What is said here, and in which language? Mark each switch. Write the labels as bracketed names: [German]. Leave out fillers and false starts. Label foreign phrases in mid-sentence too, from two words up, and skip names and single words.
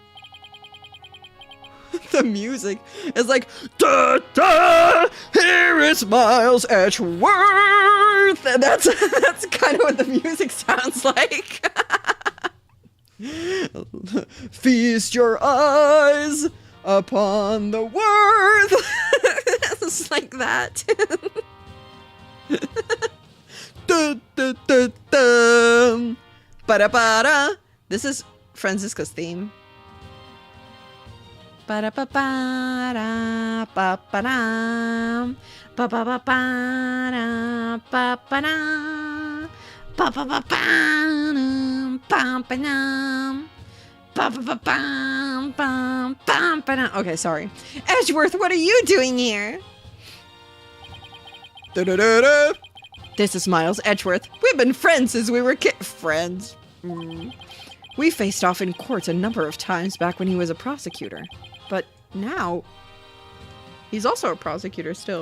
[English] The music is like, da da, here is Miles Edgeworth. And that's kind of what the music sounds like. Feast your eyes upon the worth. It's like that. Ba-da-ba-da. This is Francisca's theme. Ba-da-ba-ba-da-ba-ba-dam. Ba-ba-ba-ba-da-ba-ba-dam. Ba-ba-ba-ba-dam. Ba-ba-dam. Ba-ba-ba-bam-bam-bam-ba-dam. Okay, sorry. Edgeworth, what are you doing here? Da-da-da-da. This is Miles Edgeworth. We've been friends since we were friends. We faced off in court a number of times back when he was a prosecutor. But now, he's also a prosecutor still.